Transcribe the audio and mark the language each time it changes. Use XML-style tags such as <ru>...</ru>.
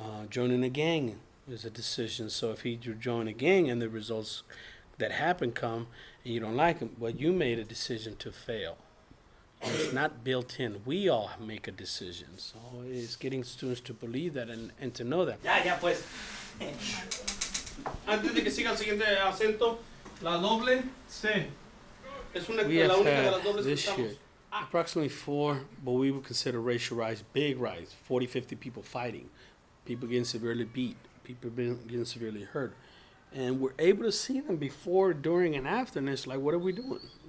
<en>Joining a gang is a decision. So if he join a gang and the results that happen come and you don't like them, well, you made a decision to fail. And it's not built in. We all make a decision. So it's getting students to believe that and to know that.</en> <es>Ya pues. Antes de que siga el siguiente acento, la doble C.</es> <en>We have had this year approximately 4, but we would consider racial riots, big riots, 40, 50 people fighting, people getting severely beat, people getting severely hurt. And we're able to see them before, during, and after, and it's like, what are we doing?</en>